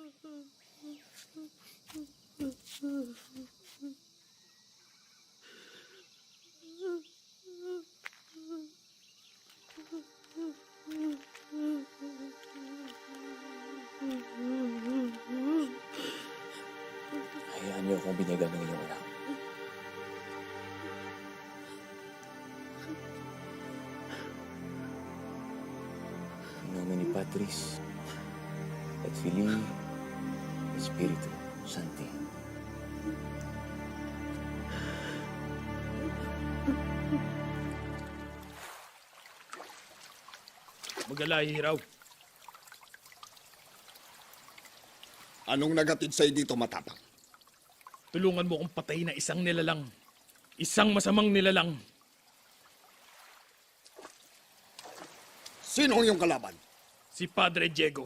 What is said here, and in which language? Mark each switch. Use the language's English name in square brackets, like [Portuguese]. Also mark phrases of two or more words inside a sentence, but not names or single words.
[Filipino] Hayaan niyo akong binyagan ng iyong anak. [Latin] In nomine Patris, et Filii, et Spiritu Sancti. [Filipino] Magalay, Hiraw. Anong nagatid sa'yo dito, Matapang? Tulungan mo kong patayin na isang nilalang. Isang masamang nilalang. Sino ang iyong kalaban? Si Padre Diego.